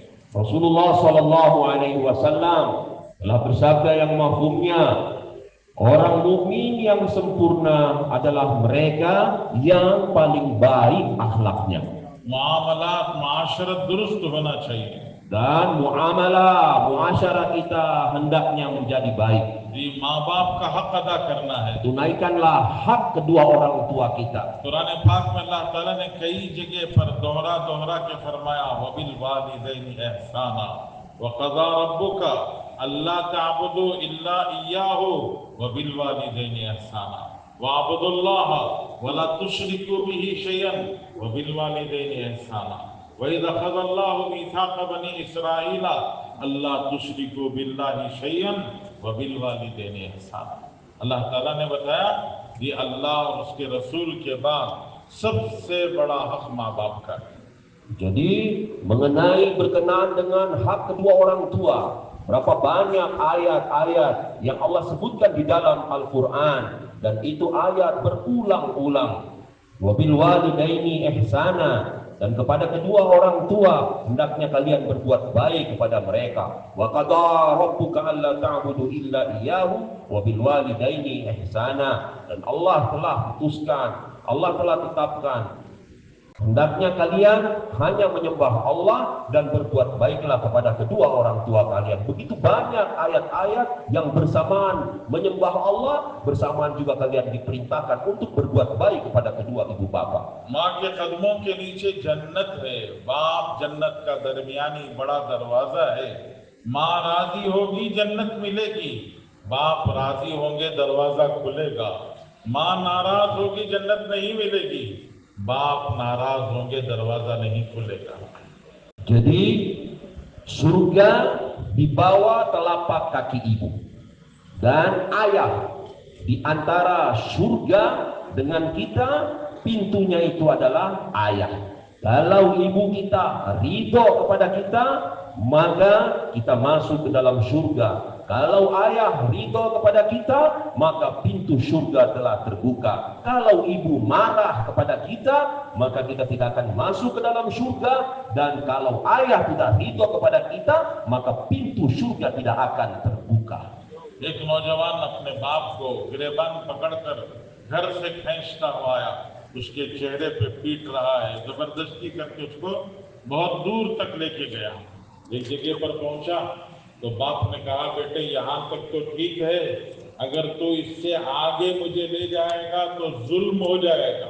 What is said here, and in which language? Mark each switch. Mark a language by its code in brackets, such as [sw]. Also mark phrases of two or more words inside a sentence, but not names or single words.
[ms] Rasulullah [ar] صلى الله عليه وسلم [ms] telah bersabda yang mafhumnya, orang mukmin yang sempurna adalah mereka yang paling baik akhlaknya. [hi] मुआमलात माशरत दुरुस्त होना चाहिए। [ms] Dan muamalah kita hendaknya menjadi baik. [hi] जी माँ बाप का हक अदा करना है। [ms] Tunaikanlah hak kedua orang tua kita. [hi] कुरान पाक में अल्लाह ताला ने कई जगह पर दोहरा के फरमाया [ar] وبالوالدين إحسانا وقضى ربك ألا تعبدوا إلا إياه وبالوالدين إحسانا واعبدوا الله ولا تشركوا به شيئا وبالوالدين إحسانا وإذ أخذ الله ميثاق بني إسرائيل ألا تشركوا بالله شيئا وبالوالدين إحسانا. [hi] अल्लाह ताला ने बताया ये अल्लाह और उसके रसूल के बाद सबसे बड़ा हक माँ बाप का। [ms] Jadi mengenai berkenaan dengan hak kedua orang tua, berapa banyak ayat-ayat yang Allah sebutkan di dalam Al-Quran, dan itu ayat berulang-ulang. [ar] وبالوالدين إحسانا, [ms] Dan kepada kedua orang tua hendaknya kalian berbuat baik kepada mereka. [ar] وقضى ربك ألا تعبدوا إلا إياه وبالوالدين إحسانا. [ms] Dan Allah telah putuskan, Allah telah tetapkan, hendaknya kalian hanya menyembah Allah dan berbuat baiklah kepada kedua orang tua kalian. Begitu banyak ayat-ayat yang bersamaan menyembah Allah, bersamaan juga kalian diperintahkan untuk berbuat baik kepada kedua ibu bapa. [hi] माँ के कदमों के नीचे जन्नत है, बाप जन्नत का दरमियानी बड़ा दरवाजा है। माँ राजी होगी जन्नत मिलेगी, बाप राजी होंगे दरवाजा खुलेगा। माँ नाराज होगी जन्नत नहीं मिलेगी, बाप नाराज होंगे दरवाजा नहीं खुलेगा। [ms] Jadi surga di bawah telapak kaki ibu dan ayah. Di antara surga dengan kita, pintunya itu adalah ayah. Kalau ibu kita ridho kepada kita, maka kita masuk ke dalam surga. Kalau ayah ridho kepada kita, maka pintu surga telah terbuka. Kalau ibu marah kepada kita, maka kita tidak akan masuk ke dalam surga. Dan kalau ayah tidak ridho kepada kita, maka pintu surga tidak akan terbuka. [hi] एक नौजवान अपने बाप को गिरेबान पकड़कर घर से खींचता हुआ आया, उसके चेहरे पे पीट रहा है, जबरदस्ती करके उसको बहुत दूर तक लेके गया। एक जगह पर पहुंचा तो बाप ने कहा, बेटे यहाँ तक तो ठीक है, अगर तू इससे आगे मुझे ले जाएगा तो जुल्म हो जाएगा।